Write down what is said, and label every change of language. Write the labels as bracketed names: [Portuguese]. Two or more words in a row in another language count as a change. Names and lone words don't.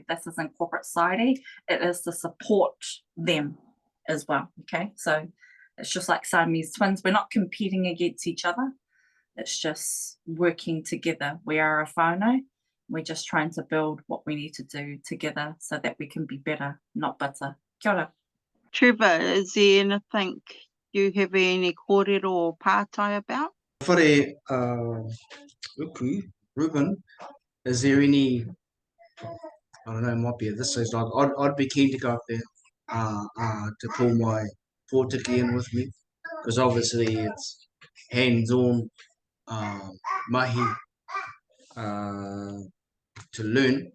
[English] This is in corporate society. It is to support them as well. Okay, so It's just like Siamese twins. We're not competing against each other. It's just working together. We are a whānau. We're just trying to build what we need to do together so that we can be better, not bitter. [Māori] Kia ora. [English] Trevor, is there anything you have any kōrero or pātai about? Whare, Uku, Ruben, is there any, I don't know, it might be at this stage, like, I'd be keen to go up there to pull my pōtiki in with me, because obviously it's hands-on mahi to learn.